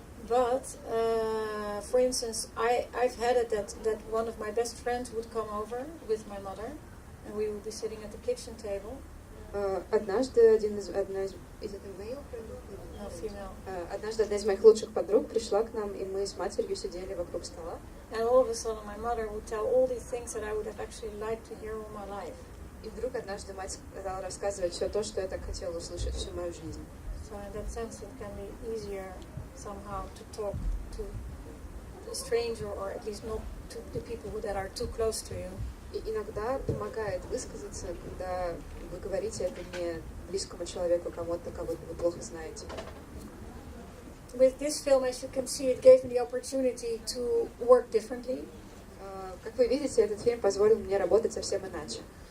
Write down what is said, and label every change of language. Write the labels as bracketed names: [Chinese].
[English] But, for instance, I've had it that one of my best friends would come over with my mother, and we would be sitting at the kitchen table. [Russian] Однажды однажды одна из моих лучших подруг пришла к нам, и мы с матерью сидели вокруг стола. [English] And all of a sudden, my mother would tell all these things that I would have actually liked to hear all my life. [Russian] И вдруг однажды мать стала рассказывать все то, что я так хотела услышать всю мою жизнь. [English] So in that sense, it can be easier somehow to talk to a stranger, or at least not to the people that are too close to you. [Russian] И иногда помогает высказаться, когда вы говорите это не близкому человеку, кого-то, кого вы плохо знаете. [English] With this film, as you can see, it gave me the opportunity to work differently. [Russian] Как вы видите, этот фильм позволил мне работать совсем иначе.